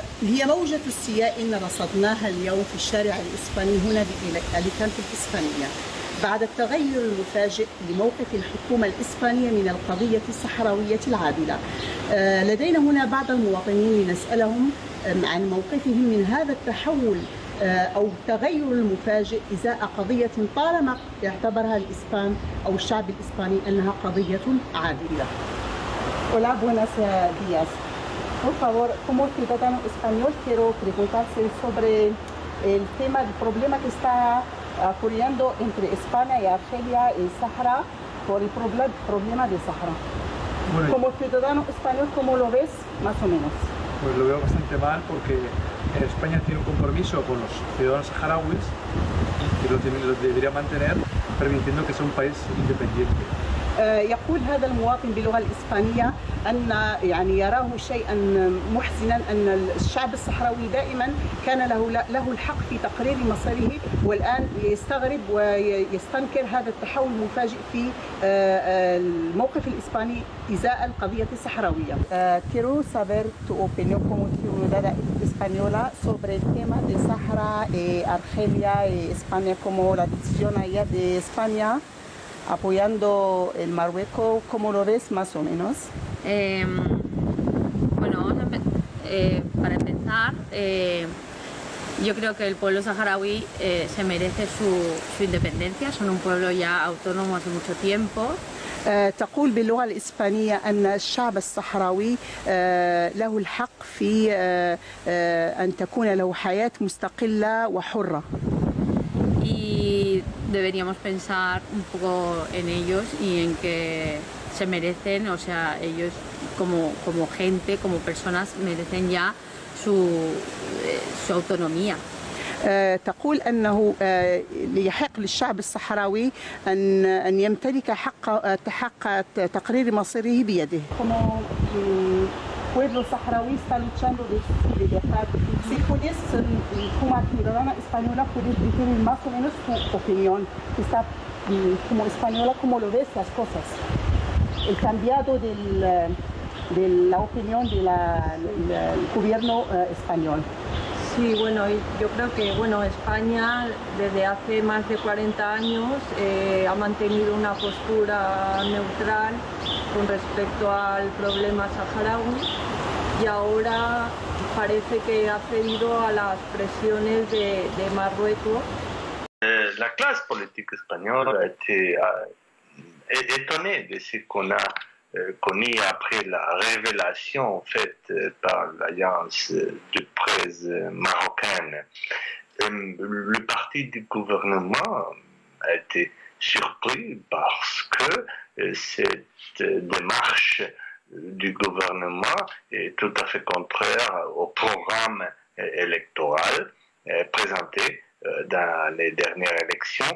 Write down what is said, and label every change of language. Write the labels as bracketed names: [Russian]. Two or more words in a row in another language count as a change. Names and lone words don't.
[Arabic] هي موجة استياء رصدناها اليوم في الشارع الإسباني هنا بأليكانتي الإسبانية بعد التغير المفاجئ لموقف الحكومة الإسبانية من القضية الصحراوية العادلة. لدينا هنا بعض المواطنين لنسألهم عن موقفهم من هذا التحول أو التغير المفاجئ إزاء قضية طالما اعتبرها الإسبان أو الشعب الإسباني أنها قضية عادلة. [Spanish] Hola, buenos días. Por favor, como ciudadano español quiero preguntarse sobre el tema del problema que está ocurriendo entre España y Argelia y Sahara por el problema de Sahara. Bueno, como ciudadano español, ¿cómo lo ves más o menos? Pues lo veo bastante mal porque España tiene un compromiso con los ciudadanos saharauis y lo debería mantener permitiendo que sea un país independiente. [Arabic] يقول هذا المواطن باللغة الإسبانية أن يعني يراه شيئا محزنا أن الشعب الصحراوي دائما كان له الحق في تقرير مصيره، والآن يستغرب ويستنكر هذا التحول المفاجئ في الموقف الإسباني إزاء القضية الصحراوية. [Spanish] Quiero saber tu opinión como ciudadana española sobre el tema de Sahara y Argelia y España, como la decisión ayer de España apoyando el Marruecos, ¿cómo lo ves más o menos? Bueno, para empezar, yo creo que el pueblo saharaui se merece su independencia, son un pueblo ya autónomo hace mucho tiempo. [Arabic] تقول باللغة الإسبانية أن الشعب الصحراوي له الحق في أن تكون له حياة مستقلة وحرة. [Spanish] Y deberíamos pensar un poco en ellos y en que se merecen, o sea, ellos como gente, como personas, merecen ya su autonomía. [Arabic] تقول أنه يحق للشعب الصحراوي أن يمتلك حق تقرير مصيره بيده. [Spanish] pueblo saharaui está luchando de su libertad. Si puedes, como ciudadana española, puedes decir más o menos tu opinión. Está, como española, ¿cómo lo ves las cosas? El cambiado de la opinión del gobierno español. Sí, bueno, yo creo que España desde hace más de 40 años ha mantenido una postura neutral con respecto al problema saharaui y ahora parece que ha cedido a las presiones de Marruecos. [French] La classe politique espagnole a été étonnée de ce qu'on a connu après la révélation faite par l'alliance de presse marocaine. Le parti du gouvernement a été surpris parce que cette démarche du gouvernement est tout à fait contraire au programme électoral présenté dans les dernières élections.